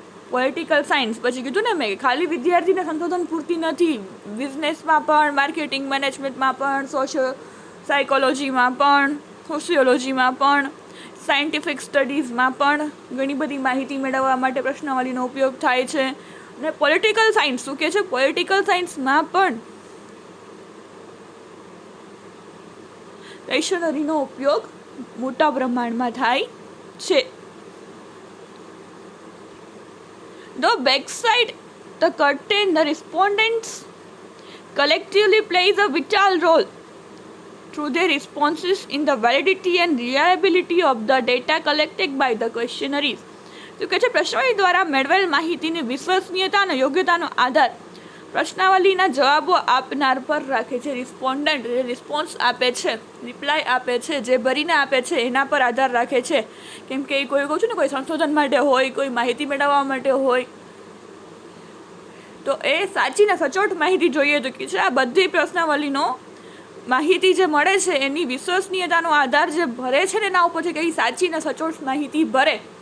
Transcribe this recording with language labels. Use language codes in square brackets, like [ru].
[gu] Political science, પછી કીધું ને મેં ખાલી વિદ્યાર્થીને સંશોધન પૂરતી નથી, બિઝનેસમાં પણ, માર્કેટિંગ મેનેજમેન્ટમાં પણ, સાયકોલોજીમાં પણ, સોશિયોલોજીમાં પણ, સાયન્ટિફિક સ્ટડીઝમાં પણ ઘણી બધી માહિતી મેળવવા માટે પ્રશ્નાવલીનો ઉપયોગ થાય છે. અને પોલિટિકલ સાયન્સ શું કહે છે, પોલિટિકલ સાયન્સમાં પણ ક્વેશ્ચનરીનો ઉપયોગ મોટા પ્રમાણમાં થાય છે. [en] The backside the curtain, the respondents collectively plays a vital role through their responses in the validity and reliability of the data collected by the questionnaires. [gu] તો કે છે પ્રશ્નાવલી દ્વારા મેળવેલ માહિતીની વિશ્વસનીયતા અને યોગ્યતાનો આધાર પ્રશ્નાવલીના જવાબો આપનાર પર રાખે છે. રિસ્પોન્ડન્ટ જે રિસ્પોન્સ આપે છે, રિપ્લાય આપે છે, જે ભરીને આપે છે એના પર આધાર રાખે છે. કેમ કે એ કોઈ કહું છું ને કોઈ સંશોધન માટે હોય, કોઈ માહિતી મેળવવા માટે હોય, તો એ સાચી ને સચોટ માહિતી જોઈએ તો કે છે આ બધી પ્રશ્નાવલીનો માહિતી જે મળે છે એની વિશ્વસનીયતાનો આધાર જે ભરે છે ને એના ઉપર છે કે એ સાચી ને સચોટ માહિતી ભરે.